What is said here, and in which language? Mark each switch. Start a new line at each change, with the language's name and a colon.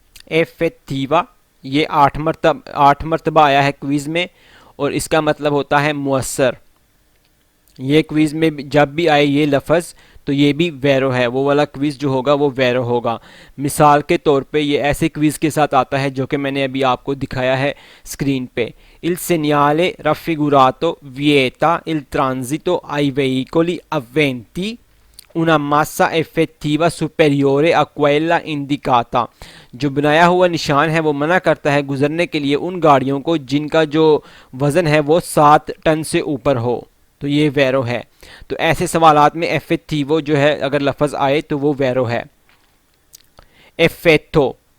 Hindi: एफेक्टिवा ये 8 मरतबा आया है क्विज़ में और इसका मतलब होता है मुअस्सर। ये क्विज़ में जब भी आए ये लफ्ज़ तो ये भी वेरो है। वो वाला क्विज़ जो होगा वो वेरो होगा। मिसाल के तौर पे ये ऐसे क्विज़ के साथ आता है जो कि मैंने अभी आपको दिखाया है स्क्रीन पे।
Italian: Il segnale raffigurato vieta il transito ai veicoli aventi una massa effettiva superiore a quella indicata।
Hindi: जो बनाया हुआ निशान है वो मना करता है गुजरने के लिए उन गाड़ियों को जिनका जो वज़न है वो 7 टन से ऊपर हो। तो ये वेरो है। तो ऐसे सवालात में एफेक्टिवो जो है अगर लफ्ज़ आए तो वो वेरो है। एफेक्टो।